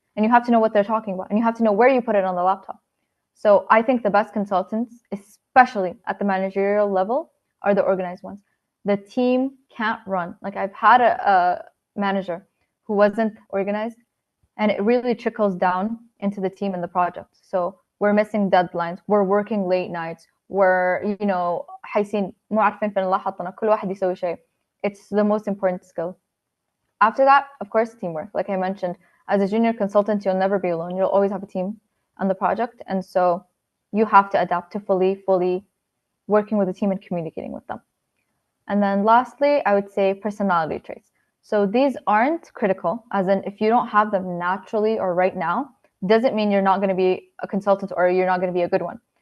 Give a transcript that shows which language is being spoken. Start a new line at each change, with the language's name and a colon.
English: And you have to know what they're talking about. And you have to know where you put it on the laptop. So I think the best consultants, especially at the managerial level, are the organized ones. The team can't run. Like I've had a manager who wasn't organized, and it really trickles down into the team and the project. So we're missing deadlines. We're working late nights. We're,
Arabic: حاسين مو عارفين فين الله حطنا. كل واحد يسوي شيء.
English: It's the most important skill. After that, of course, teamwork. Like I mentioned, as a junior consultant, you'll never be alone. You'll always have a team on the project. And so you have to adapt to fully working with the team and communicating with them. And then lastly, I would say personality traits. So these aren't critical, as in if you don't have them naturally or right now, doesn't mean you're not going to be a consultant or you're not going to be a good one.